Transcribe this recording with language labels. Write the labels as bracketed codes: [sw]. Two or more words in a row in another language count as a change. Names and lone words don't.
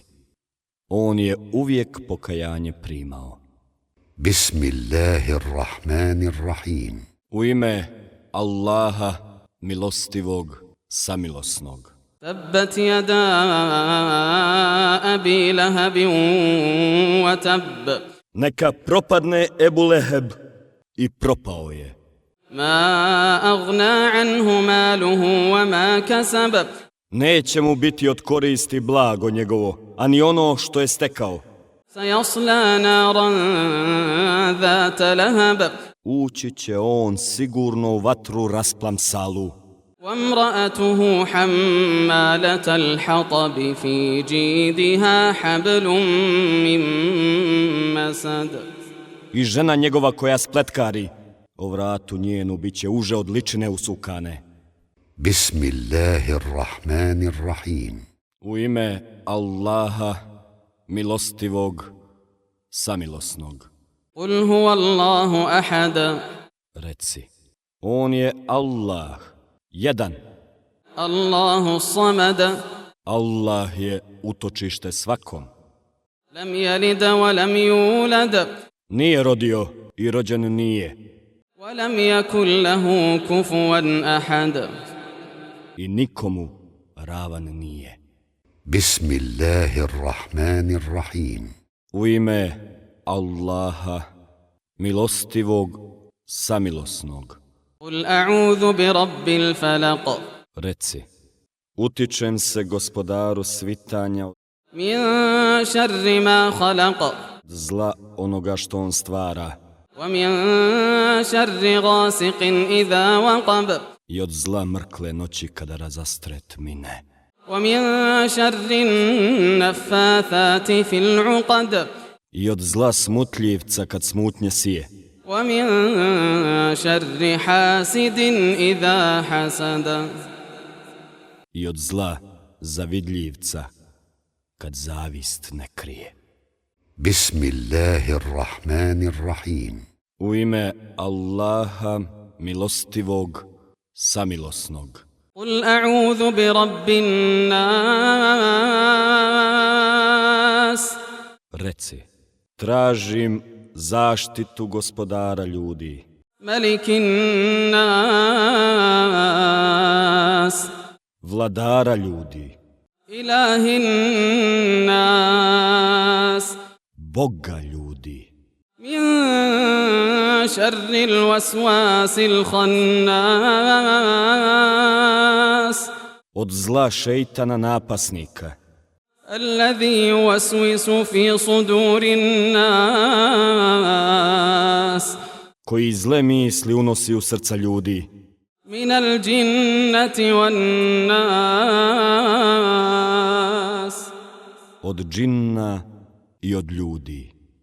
[bs] On je uvijek pokajanje primao. [ar] Bismillahirrahmanirrahim. [bs] U ime Allaha milostivog, samilosnog. [ar] تبت يدا أبي لهب وتب [bs] Neka propadne Ebu Leheb i propao je. [ar] ما أغنى عنه ماله وما كسب [bs] Neće mu biti od koristi blago njegovo, ani ono što je stekao. [ar] سيصلى نارا ذات لهب [bs] Ući će on sigurno u vatru rasplamsalu. [ar] وامرأته حمالة الحطب في جيدها حبل من مسد. [bs] I žena njegova koja spletkari, o vratu njenu bit će uže od ličine usukane. [ar] Bismillahirrahmanirrahim. [bs] U ime Allaha milostivog, samilosnog. [ar] قل هو الله أحد [bs] Reci, on je Allah, jedan. [ar] الله الصمد [bs] Allah je utočište svakom. [ar] لم يلد ولم يولد [bs] Nije rodio i rođen nije. [ar] ولم يكن له كفوا أحد. [bs] I nikomu ravan nije. [ar] Bismillahirrahmanirrahim. [bs] U ime Allaha milostivog, samilosnog. [ar] قل أعوذ برب الفلق [bs] Reci, utičem se gospodaru svitanja od [ar] من شر ما خلق [bs] zla onoga što on stvara [ar] ومن شر غاسق إذا وقب [bs] i od zla mrkle noći kada razastre tmine [ar] ومن شر النفاثات في العقد [bs] i od zla smutljivca kad smutnje sije [ar] ومن شر حاسد إذا حسد [bs] i od zla zavidljivca kad zavist ne krije. [ar] Bismillahirrahmanirrahim. [bs] U ime Allaha milostivog, samilosnog. [ar] قل أعوذ برب الناس [bs] Reci, tražim zaštitu gospodara ljudi, [ar] ملك الناس [bs] vladara ljudi, [ar] إله الناس [bs] Boga ljudi, [ar] من شر الوسواس الخناس [bs] od zla šeitana napasnika, [ar] الذي يوسوس في صدور الناس [bs] koji zle misli unosi u srca ljudi, [ar] من الجنة والناس. [bs] od džinna i od ljudi.